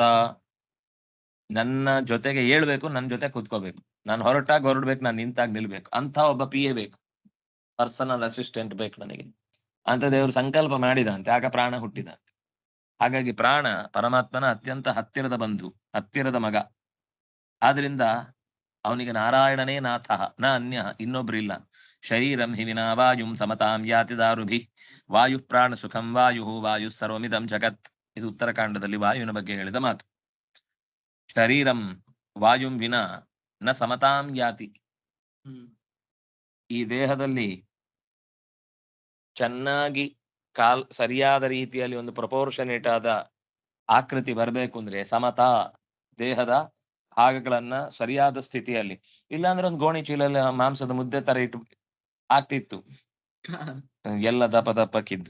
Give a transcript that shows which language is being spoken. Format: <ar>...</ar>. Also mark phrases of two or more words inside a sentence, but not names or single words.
<kn>ನನ್ನ ಜೊತೆಗೆ ಏಳ್ಬೇಕು, ನನ್ನ ಜೊತೆ ಕೂತ್ಕೋಬೇಕು, ನಾನು ಹೊರಡ್ಬೇಕು, ನಾನು ನಿಂತಾಗ ನಿಲ್ಬೇಕು ಅಂತ ಒಬ್ಬ PA ಬೇಕು,</kn> <en>personal assistant</en> <kn>ಬೇಕು ನನಗೆ ಅಂತ ದೇವರು ಸಂಕಲ್ಪ ಮಾಡಿದಂತೆ. ಆಗ ಪ್ರಾಣ ಹುಟ್ಟಿದಂತೆ. ಹಾಗಾಗಿ ಪ್ರಾಣ ಪರಮಾತ್ಮನ ಅತ್ಯಂತ ಹತ್ತಿರದ ಬಂಧು, ಹತ್ತಿರದ ಮಗ. ಆದ್ರಿಂದ ಅವನಿಗೆ ನಾರಾಯಣನೇ ನಾಥ,</kn> <sa>ನ ಅನ್ಯ,</sa> <kn>ಇನ್ನೊಬ್ರಿಲ್ಲ.</kn> <sa>ಶರೀರಂ ಹಿ ವಿನಾ ವಾಯುಂ ಸಮತಾಂ ಯಾತಿ ದಾರುಭಿ, ವಾಯು ಪ್ರಾಣ ಸುಖಂ ವಾಯು ಸರ್ವಮಿದಂ ಜಗತ್.</sa> <kn>ಇದು ಉತ್ತರಕಾಂಡದಲ್ಲಿ ವಾಯುವಿನ ಬಗ್ಗೆ ಹೇಳಿದ ಮಾತು.</kn> <sa>ಶರೀರಂ ವಾಯುಂ ವಿನಾ ನ ಸಮತಾಂ ಯಾತಿ.</sa> <kn>ಈ ದೇಹದಲ್ಲಿ ಚೆನ್ನಾಗಿ ಸರಿಯಾದ ರೀತಿಯಲ್ಲಿ ಒಂದು ಪ್ರಪೋರ್ಷನೇಟ್ ಆದ ಆಕೃತಿ ಬರಬೇಕು ಅಂದ್ರೆ ಸಮತಾ, ದೇಹದ ಭಾಗಗಳನ್ನ ಸರಿಯಾದ ಸ್ಥಿತಿಯಲ್ಲಿ, ಇಲ್ಲಾಂದ್ರೆ ಒಂದು ಗೋಣಿ ಚೀಲಲ್ಲಿ ಮಾಂಸದ ಮುದ್ದೆ ತರ ಇಟ್ಟು ಆಗ್ತಿತ್ತು, ಎಲ್ಲ ದಪ್ಪ ದಪ್ಪಕ್ಕಿದ್ದು.</kn>